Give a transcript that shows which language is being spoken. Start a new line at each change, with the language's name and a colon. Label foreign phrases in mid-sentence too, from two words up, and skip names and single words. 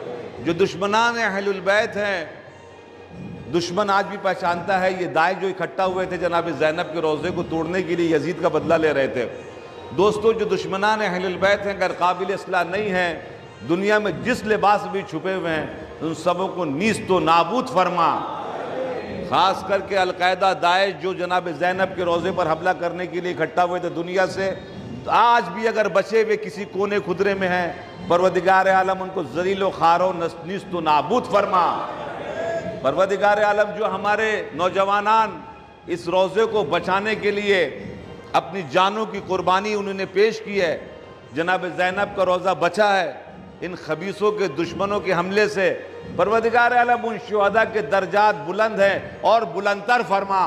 Urdu: جو دشمنان اہل البیت ہیں دشمن آج بھی پہچانتا ہے یہ داعش جو اکٹھا ہوئے تھے جناب زینب کے روضے کو توڑنے کے لیے یزید کا بدلہ لے رہے تھے۔ دوستو جو دشمنان اہل البیت ہیں اگر قابل اصلاح نہیں ہیں، دنیا میں جس لباس بھی چھپے ہوئے ہیں ان سبوں کو نیست و نابود فرما۔ خاص کر کے القاعدہ داعش جو جناب زینب کے روضے پر حملہ کرنے کے لیے اکٹھا ہوئے تھے دنیا سے، آج بھی اگر بچے ہوئے کسی کونے خدرے میں ہیں، پروردگار عالم ان کو ذلیل و خوار و نیست و نابود فرما۔ پروردگار عالم جو ہمارے نوجوانان اس روضے کو بچانے کے لیے اپنی جانوں کی قربانی انہوں نے پیش کی ہے، جناب زینب کا روضہ بچا ہے ان خبیثوں کے دشمنوں کے حملے سے، پروردگار عالم ان شہداء کے درجات بلند ہیں اور بلندتر فرما۔